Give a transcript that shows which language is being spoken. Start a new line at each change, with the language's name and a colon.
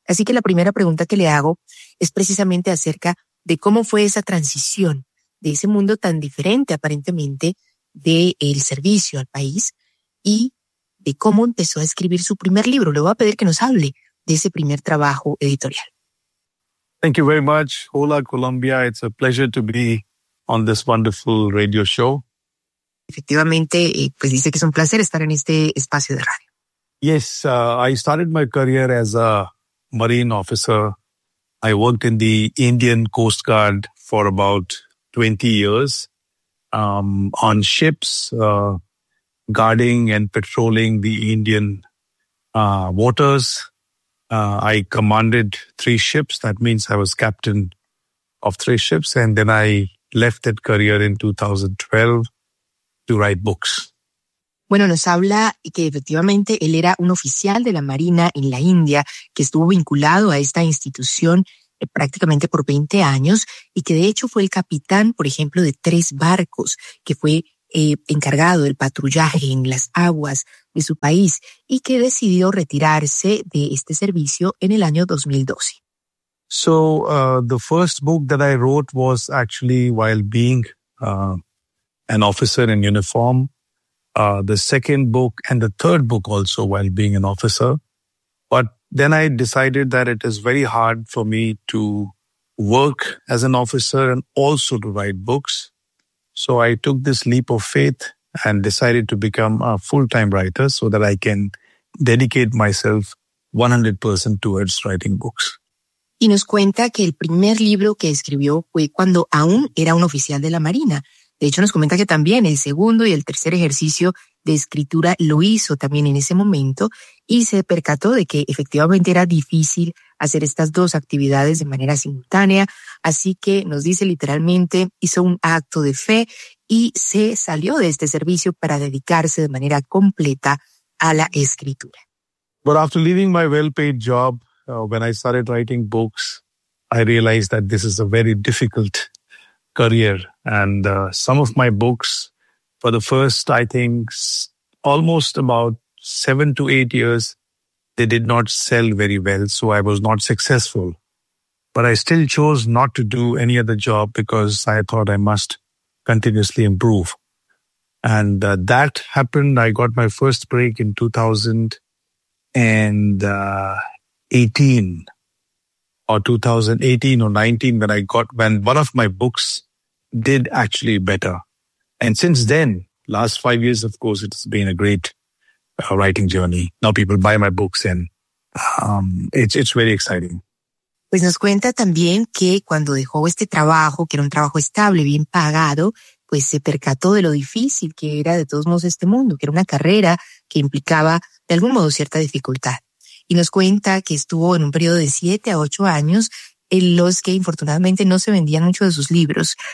Spanish: Así que la primera pregunta que le hago es precisamente acerca de cómo fue esa transición de ese mundo tan diferente, aparentemente, del servicio al país y de cómo empezó a escribir su primer libro. Le voy a pedir que nos hable de ese primer trabajo editorial.
English: Thank you very much.
Spanish: Hola, Colombia.
English: It's a pleasure to be on this wonderful radio show.
Spanish: Efectivamente, pues dice que es un placer estar en este espacio de radio.
English: Yes, I started my career as a marine officer. I worked in the Indian Coast Guard for about 20 years on ships, guarding and patrolling the Indian waters. I commanded three ships. That means I was captain of three ships. And then I left that career in 2012 to write books.
Spanish: Bueno, nos habla que efectivamente él era un oficial de la Marina en la India que estuvo vinculado a esta institución prácticamente por 20 años y que de hecho fue el capitán, por ejemplo, de tres barcos que fue encargado del patrullaje en las aguas de su país y que decidió retirarse de este servicio en el año 2012.
English: So, the first book that I wrote was actually while being an officer in uniform. The second book and the third book also while being an officer. But then I decided that it is very hard for me to work as an officer and also to write books. So I took this leap of faith and decided to become a full-time writer so that I can dedicate myself 100% towards writing books.
Spanish: Y nos cuenta que el primer libro que escribió fue cuando aún era un oficial de la Marina. De hecho, nos comenta que también el segundo y el tercer ejercicio de escritura lo hizo también en ese momento y se percató de que efectivamente era difícil hacer estas dos actividades de manera simultánea. Así que nos dice literalmente, hizo un acto de fe y se salió de este servicio para dedicarse de manera completa a la escritura.
English: But after leaving my well-paid job, when I started writing books, I realized that this is a very difficult career. And some of my books, for the first, I think, almost about 7 to 8 years, they did not sell very well, so I was not successful. But I still chose not to do any other job because I thought I must continuously improve. And that happened. I got my first break in 2018 or 2018 or 19 when one of my books did actually better. And since then, last 5 years, of course, it's been a great writing journey. Now people buy my books and it's very exciting.
Spanish: Pues nos cuenta también que cuando dejó este trabajo, que era un trabajo estable, bien pagado, pues se percató de lo difícil que era de todos modos este mundo, que era una carrera que implicaba de algún modo cierta dificultad. Y nos cuenta que estuvo en un periodo de 7 a 8 años en los que infortunadamente no se vendían mucho de sus libros.